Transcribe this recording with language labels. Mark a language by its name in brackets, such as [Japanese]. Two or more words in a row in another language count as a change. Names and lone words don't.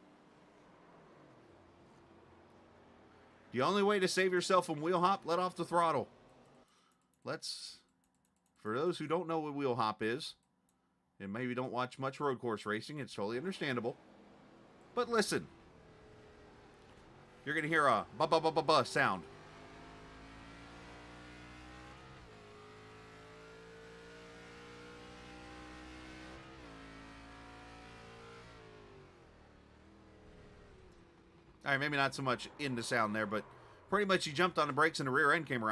[English] The only way to save yourself from wheel hop, let off the throttle. For those who don't know what wheel hop is, and maybe don't watch much road course racing, it's totally understandable. But listen. You're going to hear a ba-ba-ba-ba-ba sound. All right, maybe not so much in the sound there, but pretty much he jumped on the brakes and the rear end came around.